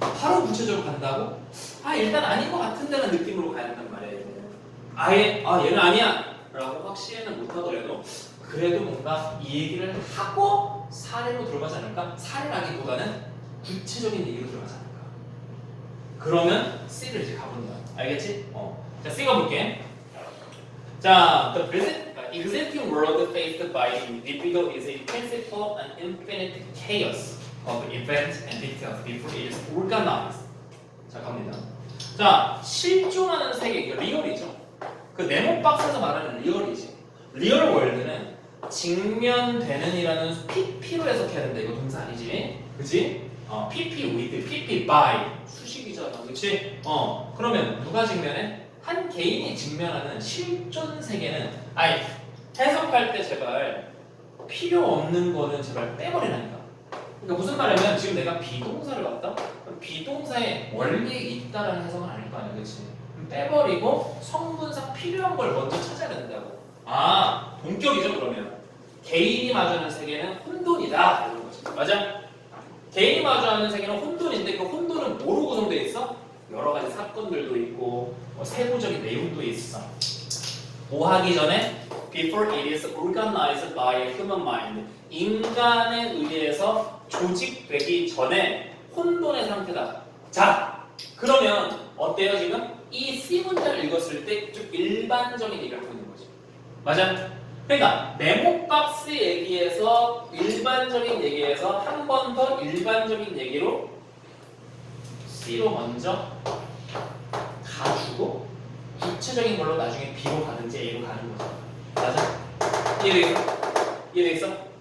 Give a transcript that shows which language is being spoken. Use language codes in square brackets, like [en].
[ko] 바로 구체적으로 간다고? 일단 아닌 것 같은데는 느낌으로 가야 된단 말이에요 아예 얘는 아니야 라고 확실히는 못하더라도 그래도 뭔가 이 얘기를 하고 사례로 들어가지 않을까? 사례라기보다는 구체적인 얘기로 들어가지 않을까? 그러면 C를 이제 가보는 거야. 알겠지? 자, C 가볼게. [en] 자, the existing world faced by the individual is a principle and infinite chaos. of events and details before it is organized. [ko] 자, 갑니다. 자, 실존하는 세계, 이게 리얼이죠. 그 네모 박스에서 말하는 리얼이지. 리얼 월드는 직면되는이라는 PP로 해석해야 된다. 이거 동사 아니지? 그치? PP with, PP by 수식이잖아. 그치? 그러면 누가 직면해? 한 개인이 직면하는 실존 세계는 아니 해석할 때 제발 필요 없는 거는 제발 빼버리라니까. 그러니까 무슨 말이냐면 지금 내가 비동사를 봤다? 그럼 비동사에 원리 있다라는 해석은 아닐 거 아니야, 그치? 빼버리고 성분상 필요한 걸 먼저 찾아야 된다고. 아, 본격이죠 그러면. 개인이 마주하는 세계는 혼돈이다 이런 거지. 맞아? 개인이 마주하는 세계는 혼돈인데 그 혼돈은 뭐로 구성되어 있어? 여러 가지 사건들도 있고 세부적인 내용도 있어. 뭐 하기 전에 [en] before it is organized by a human mind. [ko] 인간에 의해서 조직되기 전에 혼돈의 상태다. 자, 그러면 어때요 지금? 이 C 문장을 읽었을 때 좀 일반적인 얘기를 하고 있는 거지. 맞아? 그러니까 네모박스 얘기에서 일반적인 얘기에서 한 번 더 일반적인 얘기로 C로 먼저 가주고 구체적인 걸로 나중에 B로 가든지 A로 가는 거죠. 맞아? 이해되겠어? 이해되겠어?